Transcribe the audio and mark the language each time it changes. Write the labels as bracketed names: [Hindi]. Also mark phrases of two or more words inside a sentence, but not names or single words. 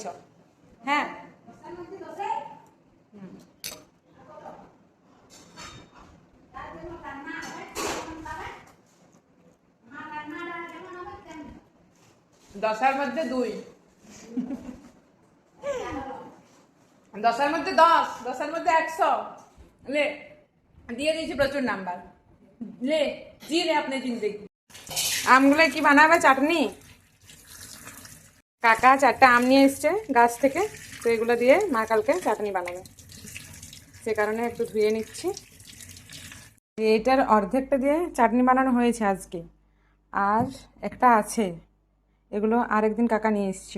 [Bangla] হ্যাঁ, দশের মধ্যে 2, 10-এর মধ্যে 10, 10-এর মধ্যে 100 ले দিয়ে দিয়েছি প্রচুর নাম্বার। [Hindi] ले जी ले अपने जिंदगी। [Bangla] আমগুলো কি বানাবে? চাটনি। কাকা 4টা আম নিয়ে এসছে গাছ থেকে, তো এগুলো দিয়ে মা কালকে চাটনি বানাবে, সে কারণে একটু ধুয়ে নিচ্ছি। এইটার অর্ধেকটা দিয়ে চাটনি বানানো হয়েছে আজকে, আর একটা আছে, এগুলো আরেকদিন কাকা নিয়ে এসেছিল।